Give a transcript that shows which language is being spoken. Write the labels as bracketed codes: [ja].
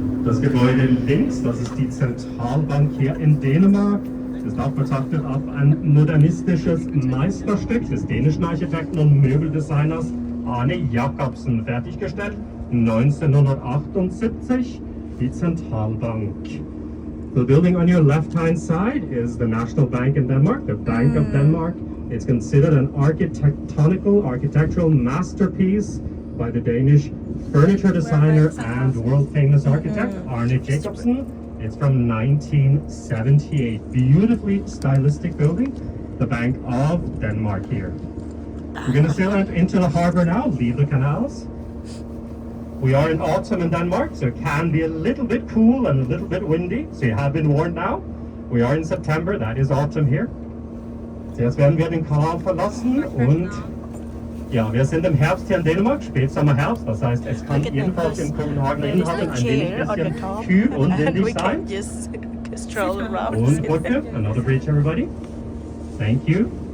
[de] Und das Gebäude links, das ist die Zentralbank hier in Dänemark. Ist auch betrachtet auf ein modernistisches Meisterstück des dänischen Architekten und Möbeldesigners Arne Jacobsen, fertiggestellt 1978, die Zentralbank. [en] The building on your left-hand side is the National Bank in Denmark, the Bank of Denmark. It's considered an architectural masterpiece by the Danish furniture designer and world-famous architect Arne Jacobsen. It's from 1978. Beautifully stylistic building, the Bank of Denmark here. We're going to sail into the harbor now, leave the canals. We are in autumn in Denmark, so it can be a little bit cool and a little bit windy. So you have been warned now. We are in September, that is autumn here. [de] So jetzt werden wir den Kanal verlassen und ja, wir sind im Herbst hier in Dänemark, Spätsommer, Herbst. Das heißt, es kann jedenfalls in Kopenhagen Innenhafen ein wenig bisschen kühl und windig sein. Und Brücke, [en] another bridge everybody. Thank you.